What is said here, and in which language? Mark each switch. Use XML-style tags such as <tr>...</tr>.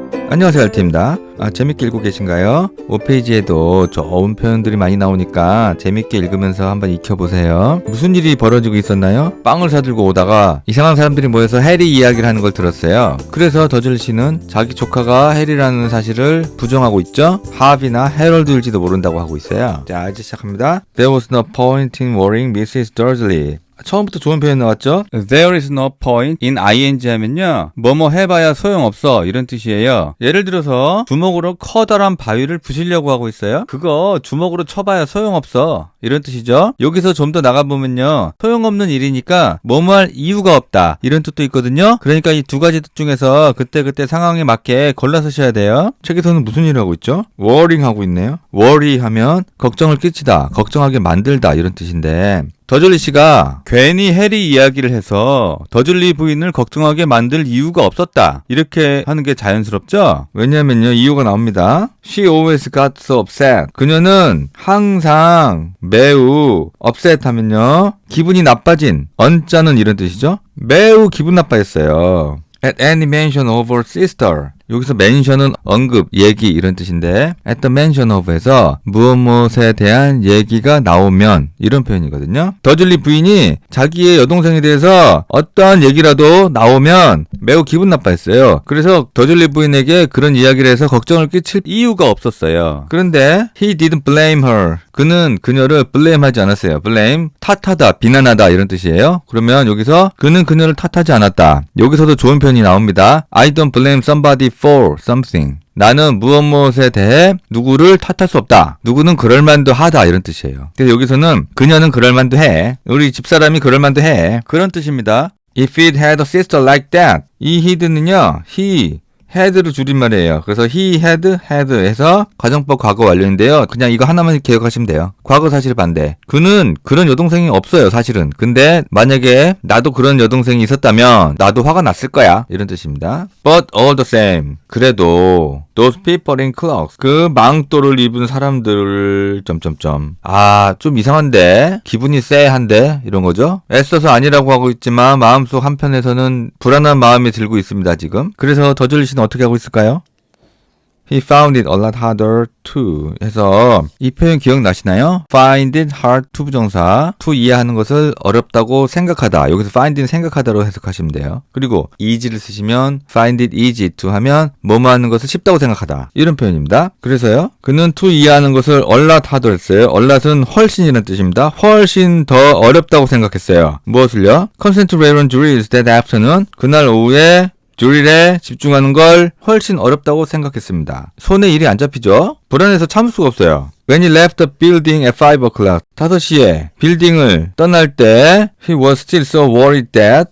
<ko>안녕하세요, 알티입니다. 재밌게 읽고 계신가요? 5페이지에도 좋은 표현들이 많이 나오니까 재밌게 읽으면서 한번 익혀보세요. 무슨 일이 벌어지고 있었나요? 빵을 사들고 오다가 이상한 사람들이 모여서 해리 이야기를 하는 걸 들었어요. 그래서 더즐리 씨는 자기 조카가 해리라는 사실을 부정하고 있죠? 하비나 해럴드일지도 모른다고 하고 있어요. 자, 이제 시작합니다.</ko> <en>There was no point in worrying Mrs. Dursley.</en> <ko>처음부터 좋은 표현 나왔죠?</ko> <en>There is no point in ing</en> <ko>하면요, 뭐뭐 해봐야 소용없어, 이런 뜻이에요. 예를 들어서 주먹으로 커다란 바위를 부시려고 하고 있어요. 그거 주먹으로 쳐봐야 소용없어, 이런 뜻이죠. 여기서 좀 더 나가보면요, 소용없는 일이니까 뭐뭐 할 이유가 없다, 이런 뜻도 있거든요. 그러니까 이 두 가지 뜻 중에서 그때그때 상황에 맞게 골라서 써야 돼요. 책에서는 무슨 일을 하고 있죠? worrying 하고 있네요. worry 하면 걱정을 끼치다, 걱정하게 만들다, 이런 뜻인데, 더즐리 씨가 괜히 해리 이야기를 해서 더즐리 부인을 걱정하게 만들 이유가 없었다, 이렇게 하는 게 자연스럽죠? 왜냐면요, 이유가 나옵니다.</ko> <en>She always got so upset.</en> <ko>그녀는 항상 매우 upset 하면요, 기분이 나빠진, 언짢은, 이런 뜻이죠? 매우 기분 나빠했어요.</ko> <en>At any mention of her sister.</en> <ko>여기서 mention은 언급, 얘기, 이런 뜻인데,</ko> <en>at the mention of</en> <ko>에서 무엇에 대한 얘기가 나오면, 이런 표현이거든요. 더즐리 부인이 자기의 여동생에 대해서 어떠한 얘기라도 나오면 매우 기분 나빠했어요. 그래서 더즐리 부인에게 그런 이야기를 해서 걱정을 끼칠 이유가 없었어요. 그런데</ko> <en>he didn't blame her.</en> <ko>그는 그녀를 blame하지 않았어요. blame, 탓하다, 비난하다, 이런 뜻이에요. 그러면 여기서 그는 그녀를 탓하지 않았다. 여기서도 좋은 표현이 나옵니다.</ko> <en>I don't blame somebody for something.</en> <ko>나는 무엇에 대해 누구를 탓할 수 없다. 누구는 그럴만도 하다, 이런 뜻이에요. 근데 여기서는 그녀는 그럴만도 해. 우리 집사람이 그럴만도 해. 그런 뜻입니다.</ko> <en>If it had a sister like that.</en> <ko>이 had는요, he, had를 줄임말이에요. 그래서 he had 해서 가정법 과거 완료인데요. 그냥 이거 하나만 기억하시면 돼요. 과거 사실 반대. 그는 그런 여동생이 없어요, 사실은. 근데 만약에 나도 그런 여동생이 있었다면 나도 화가 났을 거야, 이런 뜻입니다.</ko> <en>But all the same.</en> <ko>그래도</ko> <en>those people in clothes.</en> <ko>그 망토를 입은 사람들 좀 이상한데, 기분이 쎄한데, 이런 거죠. 애써서 아니라고 하고 있지만 마음속 한편에서는 불안한 마음이 들고 있습니다, 지금. 그래서 더즐리 씨는 어떻게 하고 있을까요?</ko> <en>He found it a lot harder to</en> <ko>해서 이 표현 기억나시나요?</ko> <en>Find it hard to</en> <ko>부정사, to 이해하는 것을 어렵다고 생각하다. 여기서 find it 생각하다로 해석하시면 돼요. 그리고 easy를 쓰시면</ko> <en>find it easy to</en> <ko>하면 뭐뭐 하는 것을 쉽다고 생각하다, 이런 표현입니다. 그래서요, 그는 to 이해하는 것을</ko> <en>a lot harder</en> <ko>했어요. a lot은 훨씬이라는 뜻입니다. 훨씬 더 어렵다고 생각했어요. 무엇을요?</ko> <en>Concentrate on drills that afternoon.</en> <ko>그날 오후에 드릴에 집중하는 걸 훨씬 어렵다고 생각했습니다. 손에 일이 안 잡히죠? 불안해서 참을 수가 없어요.</ko> <en>When he left the building at 5 o'clock.</en> <ko>5시에 빌딩을 떠날 때</ko> <en>he was still so worried that.</en>